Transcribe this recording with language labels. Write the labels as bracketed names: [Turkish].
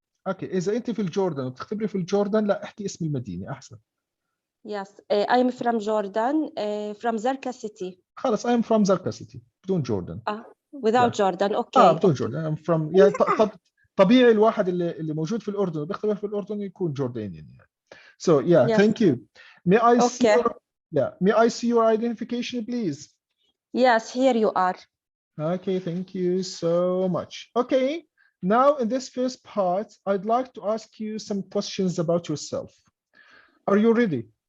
[Arabic] Okay, إذا أنت في الجوردن وبتختبري في الجوردن لا احكي اسم المدينة أحسن. [English] Yes, I am from Jordan, from Zarqa city. [Arabic] خلاص [English] I am from Zarqa city [Arabic] بدون جوردن. [English] Without Jordan, okay. [Arabic] بدون جوردن. [English] I'm from [Arabic] يعني طبيعي الواحد اللي موجود في الأردن وبيختبر في الأردن يكون جورداني يعني. [English] So yeah, Yes. thank you. May I see Okay. may I see your identification, please? Yes, here you are. Okay, thank you so much. Okay, now in this first part, I'd like to ask you some questions about yourself. Are you ready?